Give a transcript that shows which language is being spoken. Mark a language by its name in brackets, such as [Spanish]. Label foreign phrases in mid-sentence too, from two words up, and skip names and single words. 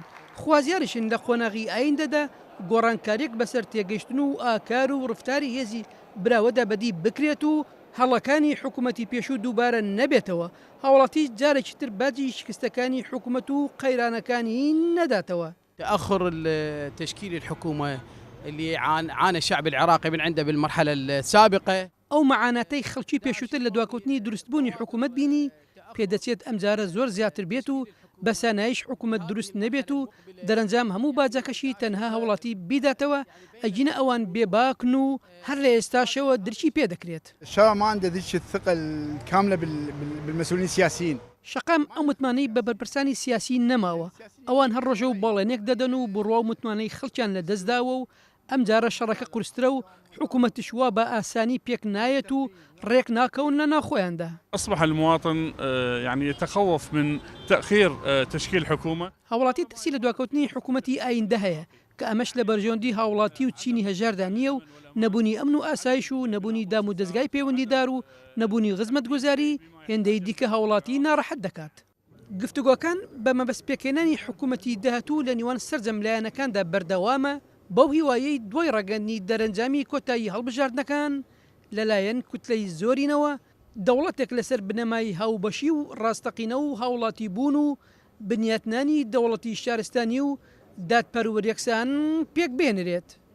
[Central Kurdish] خوازیارشن لە قۆناغی ئایندەدا گۆڕانکاریەک بەسەر تێگەیشتن و ئاکار و ڕفتاری هێزی براوەدا بەدی بکرێت و هەڵەکانی حکوومەتی پێشوو دووبارە نەبێتەوە. هاوڵاتی جارێکی تر باجی شکستەکانی حکوومەت و قەیرانەکانی نەداتەوە. [Arabic] تأخر تشكيل الحكومة اللي عانى الشعب العراقي من عنده بالمرحلة السابقة [Central Kurdish] ئەو مەعاناتەی خەڵکی پێشووتر لە دواکەوتنی دروستبوونی حکوومەت بینی پێدەچێت ئەمجارە زۆر زیاتر بێت و بەسانایش حکوومەت دروست نەبێت و دەرەنجام هەموو باجەکەشی تەنها هەوڵاتی بیداتەوە ئەگینە ئەوان بێباکن و هەر لە ئێستاشەوە درچی پێدەکرێت. [Arabic] الشارع ما عنده ذيك الثقة الكاملة بالمسؤولين السياسيين. [Central Kurdish] شەقام ئەو متمانەی بە بەرپرسانی سیاسی نەماوە. ئەوان هەر ڕۆژە و بەڵێنێک دەدەن و بڕوا و متمانەی خەڵکیان لە دەستداوە و ئەم جارە شەڕەکە قورسترە و حکوومەتیش وا بە ئاسانی پێک نایەت و ڕێک ناکەون لە ناخۆیاندا. [Arabic] أصبح المواطن يعني يتخوف من تأخير تشكيل حكومة. [Central Kurdish] هاوڵاتی ترسی لە دواکەوتنی حکوومەتی ئایندە هەیە کە ئەمەش لە بەرژۆندی هاوڵاتی و چینی هەژاردا نییە و نەبوونی ئەمن و ئاسایش و نەبوونی دام و دەستگای پەیوەندیدار و نەبوونی خزمەت گوزاری هێندەی دیکە هاوڵاتی ناڕەحەت دەکات. گفتوگۆکان بە مەبەستپێکێنانی حکوومەتی داهاتوو لە نیوان سەرجەم لایەنەکاندا بەردەوامە بەو هیوایەی دوای ڕەگەندنی دەرەنجامی کۆتایی هەڵبژاردنەکان لەلایەن کوتلەی زۆرینەوە دەوڵەتێک لەسەر بنەمای هاوبەشی و ڕاستەقینە و هاوڵاتی بوون و بنیاتنانی دەوڵەتی شارستانی و دادپەروەریەکسان پێک بێنرێت.